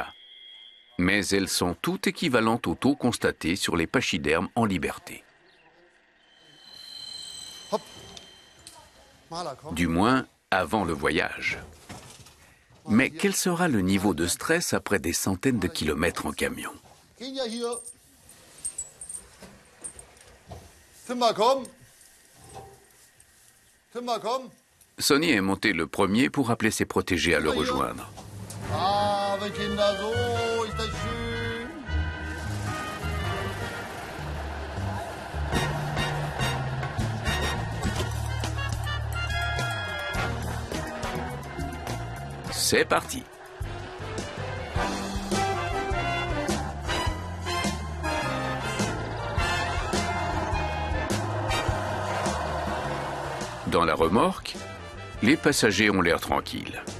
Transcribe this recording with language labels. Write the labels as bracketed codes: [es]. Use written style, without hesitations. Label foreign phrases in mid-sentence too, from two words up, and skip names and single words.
[fr] Mais elles sont toutes équivalentes au taux constaté sur les pachydermes en liberté. Du moins, avant le voyage. Mais quel sera le niveau de stress après des centaines de kilomètres en camion? [de] Kenia hier. Timber, komm. Timber, komm. [fr] Sonny est monté le premier pour appeler ses protégés à le rejoindre. [de] Ah, meine Kinder, so ist das schön. [fr] C'est parti. Dans la remorque, les passagers ont l'air tranquilles.